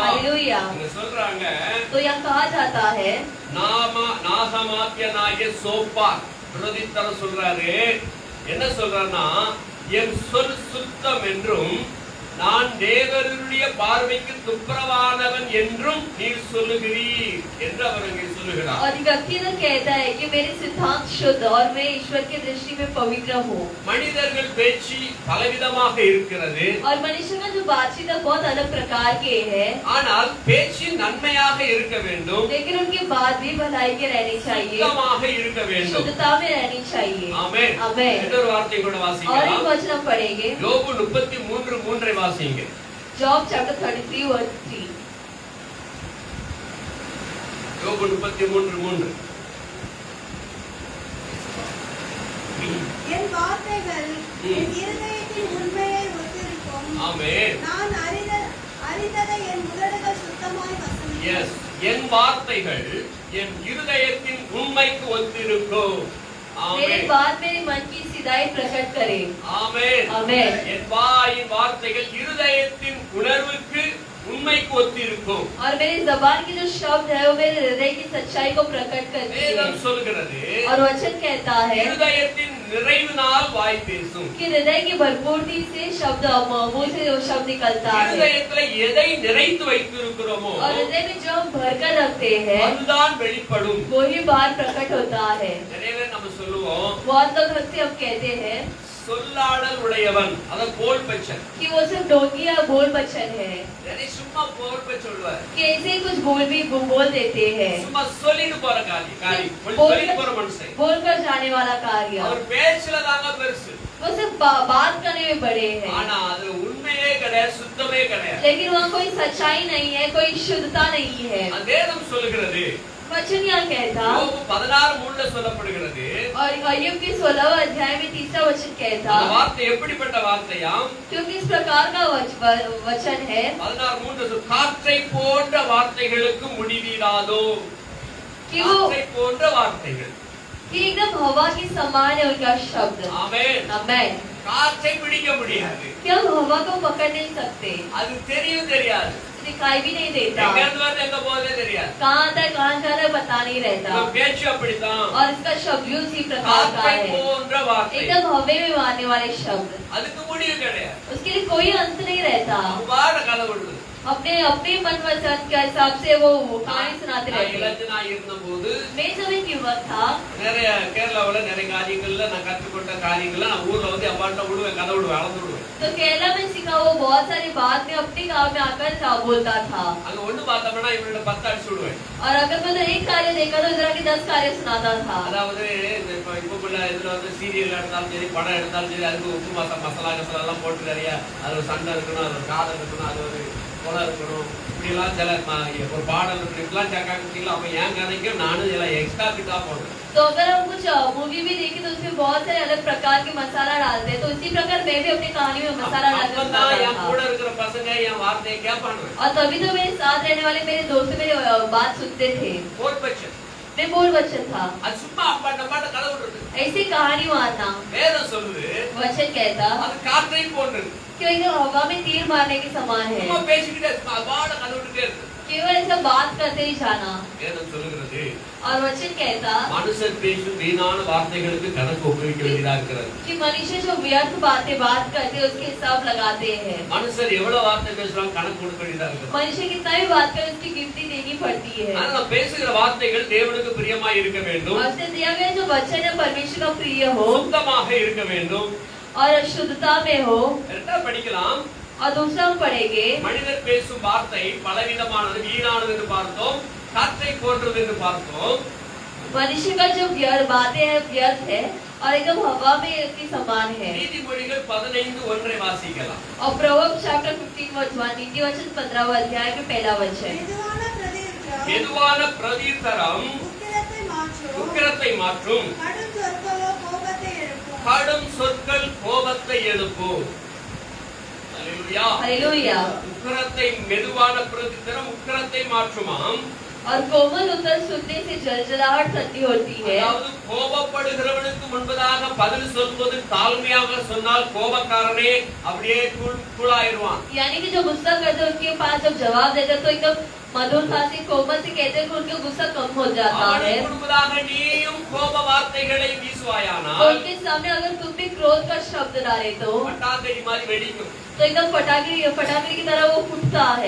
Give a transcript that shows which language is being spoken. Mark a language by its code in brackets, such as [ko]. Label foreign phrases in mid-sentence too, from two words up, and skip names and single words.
[hi] हालेलुया। [ta] இங்க சொல்றாங்க [hi] तो यहाँ कहा जाता है [ta] நாகமாத்தியனாகிய சோப்பார் பிரதித்தர சொல்றாரு. என்ன சொல்றாருன்னா என் சொல் சுத்தம் என்றும் நான் தேவருடைய பார்வைக்கு துப்புரவானவன் என்றும் நீர் சொல்லுகிறீர் என்று அவர் இங்கே சொல்லுகிறார். [hi] और व्यक्ति तो कहता है कि मेरे सिद्धांत शुद्ध और मैं ईश्वर की दृष्टि में पवित्र हूँ। [ta] மனிதர்கள் பேச்சு பலவிதமாக இருக்கிறது. [hi] और मनुष्य का जो बातचीत है बहुत अलग प्रकार के हैं। [ta] ஆனால் பேச்சு நன்மையாக இருக்க வேண்டும். [hi] लेकिन उनकी बात भी भलाई के रहनी चाहिए, [ta] சுத்தமாக இருக்க வேண்டும். [hi] शुद्धता में रहनी चाहिए। [ta] ஆமென். [hi] आमेन। [ta] இன்னொரு வார்த்தை கூட [hi] और एक [ta] வாசிக்கலாம். [hi] वचन हम पढ़ेंगे। [ta] யோபு 33:3 வாசிங்க. [en] Job chapter 33 verse 3. [ta] யோபு 33:3. என் வார்த்தைகள் என் இருதயத்தின் உண்மையை ஒத்திருக்கும். ஆமென். நான் அறிந்ததை என் உதடுகள் சுத்தமாய் வசனிக்கும். எஸ், என் வார்த்தைகள் என் இருதயத்தின் உண்மைக்கு ஒத்திருக்கும். [hi] मेरी [ta] ஆமென். [hi] बात मेरे मन की सीधाई प्रकट करे। [ta] ஆமென். [hi] आमेन। [ta] என் வாயின் வார்த்தைகள் இருதயத்தின் உணர்வுக்கு உண்மைக்கு ஒத்திருக்கும். [hi] और मेरी जबान की जो शब्द है वो मेरे हृदय की सच्चाई को प्रकट करती है। [ta] வேதம் சொல்கிறது [hi] और वचन कहता है [ta] இருதயத்தின் நிறைவினால் வாய் பேசும். [hi] कि हृदय की भरपूरती से शब्द मुंह से वो शब्द निकलता है। [ta] இருதயத்துல எதை நிறைத்து வைத்திருக்கிறோமோ [hi] और हृदय में जो हम भरकर रखते हैं [ta] அதுதான் வெளிப்படும். [hi] वो ही बाहर प्रकट होता है। [ta] நிறைய பேர் நம்ம சொல்லுவோம் [hi] बहुत लोग हमसे हम कहते हैं [ta] சொல்லாடல் உடையவன், அத [hi] बोल बच्चन. कि वो सिर्फ डोंगी या बोल बच्चन है, [ta] நிறைய சும்மா [hi] बोल बच्च [ta] சொல்வார். [hi] कि ऐसे ही कुछ बोल भी बोल देते हैं। [ta] சும்மா சொல்லிட்டு போற காரியம் சொல்லிட்டு போற மனுஷன். [hi] बोल कर जाने वाला कार्य, [ta] அவர் பேச்சுல தாங்க பெருசு. [hi] वो सिर्फ बात करने में बड़े हैं, [ta] ஆனா அதுல உண்மையே கிடையாது, சுத்தமே கிடையாது. [hi] लेकिन वहाँ कोई सच्चाई नहीं है, कोई शुद्धता नहीं है। [ta] அது வேதம் சொல்லுகிறது. [hi] वचन यहाँ कहता [ta] யோபு 16:3 சொல்லப்படுகிறது. [hi] और अय्यूब के 16वें अध्याय में 3रा वचन कहता, [ta] அந்த வார்த்தை எப்படிப்பட்ட வார்த்தையாம்? [hi] क्योंकि इस प्रकार का वचन है [ta] 16:3 காற்றை போன்ற வார்த்தைகளுக்கு முடிவிடாதோ. [hi] कि वो [ta] காற்றை போன்ற வார்த்தைகள். [hi] कि एकदम हवा के समान है उनका शब्द। [ta] ஆமென். [hi] आमेन। [ta] காற்றை பிடிக்க முடியாது. [hi] कि हम हवा को पकड़ नहीं सकते, [ta] அது தெரியும் தெரியாது. [hi] दिखाई भी नहीं देता, [ta] எங்க இருந்து வருது எங்க போகுதே தெரியாது. [hi] कहाँ आता है कहाँ जा रहा है पता नहीं रहता। [ta] உங்க பேச்சு அப்படித்தான். [hi] और इसका शब्द भी उसी प्रकार का [ta] காற்றை [hi] है, [ta] போன்ற வார்த்தை. [hi] एकदम हवे में मारने वाले शब्द, [ta] அதுக்கு முடிவு கிடையாது. [hi] उसके लिए कोई अंत नहीं रहता। [ta] அவ்வாற கதை விடுது. [hi] अपने अपने मन वचन के हिसाब से वो कहानी सुनाते [ta] நான் [hi] रहते। [ta] இளைஞனா இருந்தபோது [hi] मैं जब एक युवक था, [ta] நிறைய கேரளாவுல நிறைய காரியங்கள்ல நான் கற்றுக்கொண்ட காரியங்கள்ல நான் ஊர்ல வந்து அப்பாட்ட விடுவேன், கதை விடுவேன், அளந்து விடுவேன். [hi] तो केरला में सीखा वो बहुत सारी बात में अपने गांव में आकर बोलता था। [ta] அங்க ஒண்ணு பார்த்தோம்னா இவனோட 10 அடிச்சு விடுவேன். [hi] और अगर मैं उधर एक कार्य देखा तो इधर के 10 कार्य सुनाता था। [ta] அதாவது இப்ப இதுல வந்து சீரியல் எடுத்தாலும் சரி, படம் எடுத்தாலும் சரி, அதுக்கு உப்பு மசாலா எல்லாம் போட்டு நிறைய அது ஒரு சண்டை இருக்கணும், அது ஒரு காதல் இருக்கணும், அது ஒரு கொலை இருக்கணும், இப்படிலாம் சில ஒரு பாடல் இருக்கு, இப்படிலாம் சேர்க்காங்க. அப்ப என் கதைக்கும் நானும் இதெல்லாம் எக்ஸ்ட்ரா கிட்டா போடுறேன். [hi] तो अगर हम कुछ मूवी भी देखें तो उसमें बहुत सारे अलग प्रकार के मसाला डालते हैं, तो उसी प्रकार मैं भी अपनी कहानी में मसाला डालकर [ta] அப்பதான் என் [hi] सुनाता [ta] கூட [hi] था। [ta] இருக்கிற பசங்க என் வார்த்தையை கேட்பானுங்க. [hi] और तभी तो मेरे साथ रहने वाले मेरे दोस्त मेरे बात सुनते थे। [ta] போர் பட்சம் [hi] मैं बोल बच्चन था, [ta] அது சும்மா அப்பாட்ட அப்பாட்ட கதை விடுறது. [hi] ऐसी कहानी मारना। [ta] வேதம் சொல்லுது [hi] वचन कहता [ta] அது காற்றை போன்றது. [hi] कि वो एकदम हवा में तीर मारने के समान है। [ta] சும்மா பேசிக்கிட்டே இருக்கு, அவாட கலந்துட்டே இருக்கு. [hi] केवल ऐसा बात करते ही जाना। [ta] வேதம் சொல்லுகிறது, [hi] और वचन कहता [ta] மனுஷர் பேசும் வீணான வார்த்தைகளுக்கு கணக்கு ஒப்புவிக்க வேண்டியதா இருக்கிறது. [hi] कि मनुष्य जो व्यर्थ बात करते हैं उसके हिसाब लगाते हैं। [ta] மனுஷர் எவ்வளவு வார்த்தை பேசுறாங்க கணக்கு கொடுக்க வேண்டியதா இருக்கு. [hi] मनुष्य कितना भी बात करे उसकी गिनती देनी पड़ती है। [ta] ஆனா பேசுகிற வார்த்தைகள் தேவனுக்கு பிரியமாய் இருக்க வேண்டும், [hi] और उसने दिया गया जो वचन है परमेश्वर का प्रिय हो [ta] சுத்தமாக இருக்க வேண்டும். [hi] और शुद्धता में हो। [ta] ரெண்டா படிக்கலாம். [hi] और दूसरा हम पढ़ेंगे, [ta] மனிதர் பேசும் வார்த்தை பலவிதமானது, வீணானது என்று பார்த்தோம், காற்றை போன்றது என்று பார்த்தோம். [hi] मनुष्य का जो बातें है व्यर्थ है और एकदम हवा में के समान है। [ta] நீதிமொழிகள் 15:1 வாசிக்கலாம். [hi] और प्रवक्ता चैप्टर 15 नीति वचन 15 अध्याय के पहला वचन, [ta] மெதுவான பிரதியுத்தரம் மெதுவான பிரதியுத்தரம் உக்கிரத்தை மாற்றும், உக்கிரத்தை மாற்றும், கடும் சொற்களோ கோபத்தை எழுப்பும். கடும் சொற்கள் கோபத்தை எழுப்பும். அல்லேலூயா. [hi] हालेलुया। [ta] உக்கிரத்தை மெதுவான பிரதியுத்தரம் உக்கிரத்தை மாற்றுமாம். [hi] और कोमल उत्तर सुनने से जलजलाहट ठंडी होती है। [ta] அதாவது கோபப்படுகிறவனுக்கு முன்பதாக பதில் சொல்வது தாழ்மையாக சொன்னால் கோபக்காரனே அப்படியே கூழாயிருவான். [hi] यानी कि जो गुस्सा करते हैं उनके पास जब जवाब देते हैं तो एकदम मधुरता से कोमल से कहते हैं कि उनका गुस्सा कम हो जाता है। [ta] அவனுக்கு முன்பதாக நீயும் கோப வார்த்தைகளை வீசுவாயானால் [hi] उनके सामने अगर तुम भी क्रोध का शब्द डाले तो [ta] பட்டாக்கடி மாதிரி வெடிக்கும். [hi] एकदम पटाखे की तरह वो फूटता है।